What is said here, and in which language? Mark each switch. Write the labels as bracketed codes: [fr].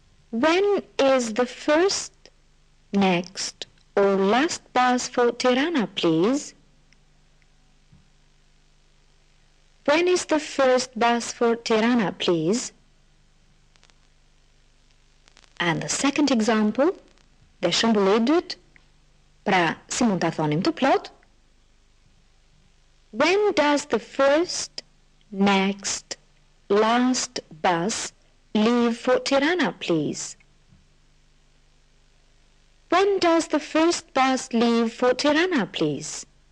[en] When is the first, next, or last bus for Tirana, please? When is the first bus for Tirana, please? And the second example, [sq] dhe shembulli I dytë, pra si mund ta thonim të plot? [en] When does the first, next, last bus leave for Tirana, please? When does the first bus leave for Tirana, please?